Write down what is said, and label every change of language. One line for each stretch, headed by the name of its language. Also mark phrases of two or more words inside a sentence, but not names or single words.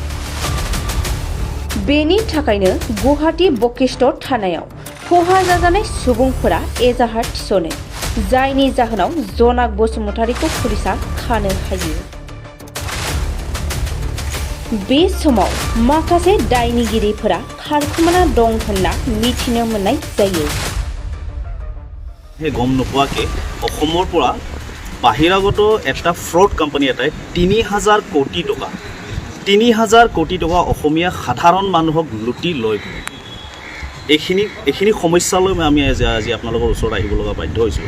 Bodo: बेनि थाखायनो गुवाहाटी बशिष्ठ थानायाव खहा जाजानाय सुबुंफोरा एजाहार थिसनो, जायनि जाहोनाव जनाक बसुमतारीखौ पुलिसा खानो हायो। बे समाव माखासे दायनिगिरिफोरा खारखोमाना दं होनना मिथिनो मोननाय जायो।
Assamese: गम নোপোৱাকে অসমৰ পৰা বাহিৰাগত এটা ফ্ৰড কোম্পানী এটাই 3,000 কোটি টকা 3,000 কোটি টকা অসমীয়া সাধাৰণ মানুহক লুটি লৈ এইখিনি সমস্যালৈ আমি আজি আপোনালোকৰ ওচৰত আহিব লগা বাধ্য হৈছোঁ।